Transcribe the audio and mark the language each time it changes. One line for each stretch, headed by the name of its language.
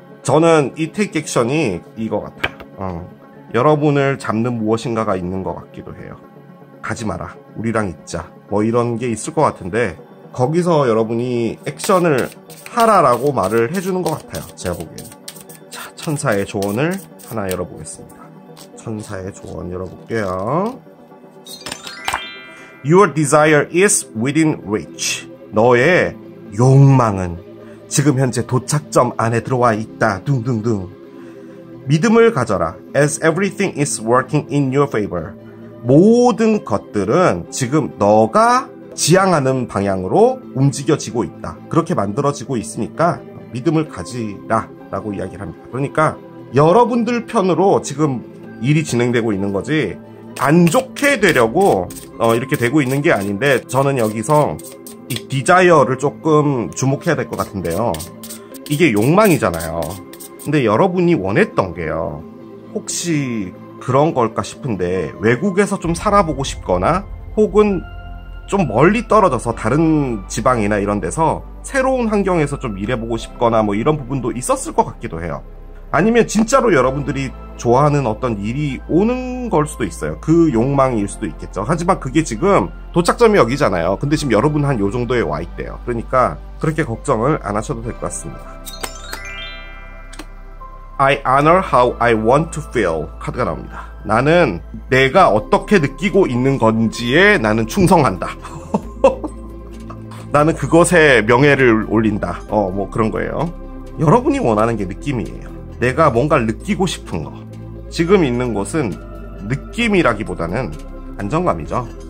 Korean: 저는 이 take action이 이거 같아요. 여러분을 잡는 무엇인가가 있는 것 같기도 해요. 가지 마라. 우리랑 있자. 뭐 이런 게 있을 것 같은데, 거기서 여러분이 액션을 하라라고 말을 해주는 것 같아요. 제가 보기에는. 자, 천사의 조언을 하나 열어보겠습니다. 천사의 조언 열어볼게요.
English: Your desire is within reach.
Korean: 너의 욕망은 지금 현재 도착점 안에 들어와 있다. 둥둥둥. 믿음을 가져라.
English: As everything is working in your favor.
Korean: 모든 것들은 지금 너가 지향하는 방향으로 움직여지고 있다. 그렇게 만들어지고 있으니까 믿음을 가지라 라고 이야기를 합니다. 그러니까 여러분들 편으로 지금 일이 진행되고 있는 거지 안 좋게 되려고 이렇게 되고 있는 게 아닌데, 저는 여기서 이 디자이어를 조금 주목해야 될 것 같은데요. 이게 욕망이잖아요. 근데 여러분이 원했던 게요, 혹시 그런 걸까 싶은데 외국에서 좀 살아보고 싶거나 혹은 좀 멀리 떨어져서 다른 지방이나 이런 데서 새로운 환경에서 좀 일해보고 싶거나 뭐 이런 부분도 있었을 것 같기도 해요. 아니면 진짜로 여러분들이 좋아하는 어떤 일이 오는 걸 수도 있어요. 그 욕망일 수도 있겠죠. 하지만 그게 지금 도착점이 여기잖아요. 근데 지금 여러분 한 요 정도에 와 있대요. 그러니까 그렇게 걱정을 안 하셔도 될 것 같습니다.
English: I honor how I want to feel
Korean: 카드가 나옵니다. 나는 내가 어떻게 느끼고 있는 건지에 나는 충성한다. 나는 그것에 명예를 올린다. 뭐 그런 거예요. 여러분이 원하는 게 느낌이에요. 내가 뭔가를 느끼고 싶은 거. 지금 있는 곳은 느낌이라기보다는 안정감이죠.